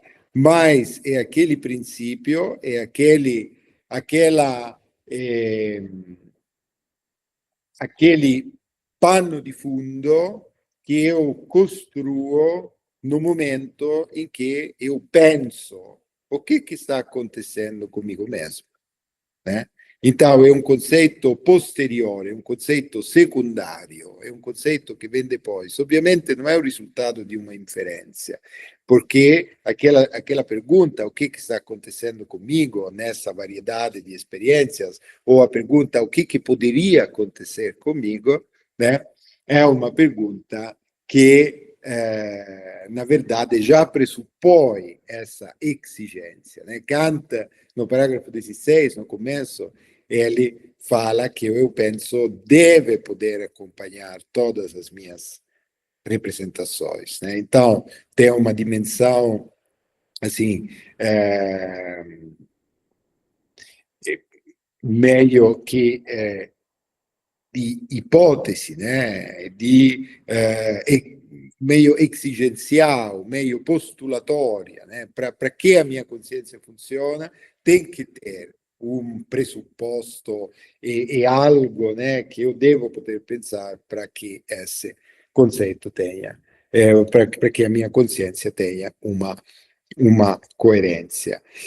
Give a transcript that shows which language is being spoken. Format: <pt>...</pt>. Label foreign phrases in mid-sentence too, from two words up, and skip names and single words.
<pt>Mas é aquele princípio, é aquele pano de fundo que eu construo no momento em que eu penso o que está acontecendo comigo mesmo, né? Então, é um conceito posteriore, é um conceito secundário, é um conceito que vem depois. Ovviamente não é o</pt> <it>risultato di</it> <pt>uma inferência, porque aquela pergunta, o que está acontecendo comigo nessa variedade de experiências, ou a pergunta, o que poderia acontecer comigo, né, é uma pergunta que, na verdade, já pressupõe essa exigência. Né? Kant, no parágrafo 16, no começo, ele fala que eu penso deve poder acompanhar todas as minhas representações. Né? Então, tem uma dimensão, assim, meio que</pt> <it>di ipotesi,</it> <pt>né? Meio exigencial, meio postulatória. Né? Para que a minha consciência funciona, tem que ter um pressuposto e algo, né, que eu devo poder pensar para que esse conceito tenha, para que a minha consciência tenha uma coerência.</pt>